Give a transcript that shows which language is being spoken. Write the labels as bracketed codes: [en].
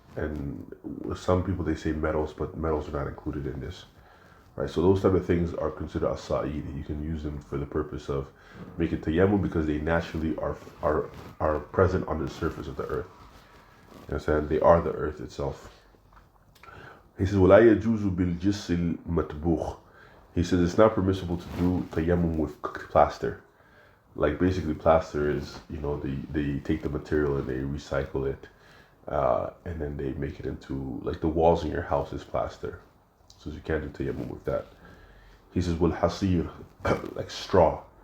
[en] And some people, they say metals, but metals are not included in this, right? So those type of things are considered as-sa'id. You can use them for the purpose of making tayammum because they naturally are present on the surface of the earth. You understand? They are the earth itself. He says, [ar] وَلَا يَجُوزُ بِالْجِسِّ الْمَتْبُوخ. [en] He says it's not permissible to do tayammum with plaster. Like basically plaster is, they take the material and they recycle it, and then they make it into, like the walls in your house is plaster. So you can't do tayammum with that. He says, وَالْحَصِيرُ, like straw.